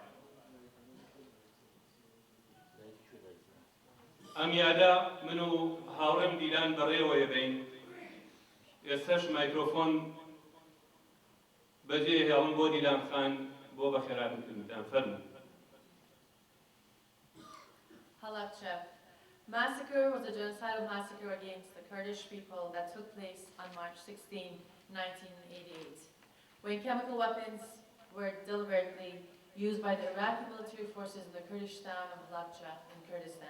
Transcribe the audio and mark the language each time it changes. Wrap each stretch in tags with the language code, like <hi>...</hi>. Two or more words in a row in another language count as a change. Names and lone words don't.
<ckb>ئەم یادا من و هاوڕێم دیلان بەڕێوەیە بین. ئێستاش مایکرۆفۆن بەجێ هێڵم بۆ دیلان خان بۆ بەخێرهاتنکردنتان فەرموو.</ckb> <en>Halabja massacre was a genocidal massacre against the Kurdish people that took place on March 16, 1988, when chemical weapons were deliberately used by the Iraqi military forces in the Kurdish town of Halabja in Kurdistan.</en>